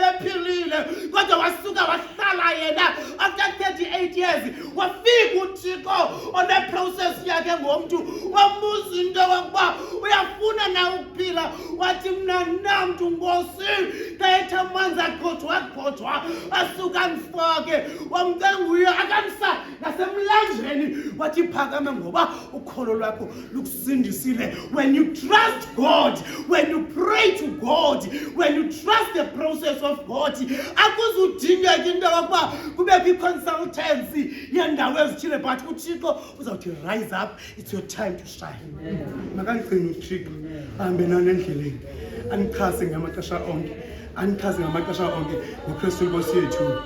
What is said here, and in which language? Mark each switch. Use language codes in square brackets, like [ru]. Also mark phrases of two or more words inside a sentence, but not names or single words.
[xh] bephilile kodwa wasuka wahlala yena [en] after 38 years [xh] wafika uThixo uThixo one-process yakhe ngomntu wambuza into yokuba uyafuna na ukuphila wathi mna namntu Nkosi kethe amanzi agxothwa asuka andifake wamcenga uye akamsa nasemlanjeni wathi phakame ngoba ukholo lwakho lukusindisile. [en] When you trust God, when you pray to God, when you trust the process of God, [xh] akuzudingeka into yokuba kubekho i-consultancy yendawo ezithile, but uThixo uzawuthi [en] rise up, it's your time to shine. [xh] Makangcini uThixo ahambe nani endleleni anichaze ngamaxesha onke, ngoKristu Inkosi yethu.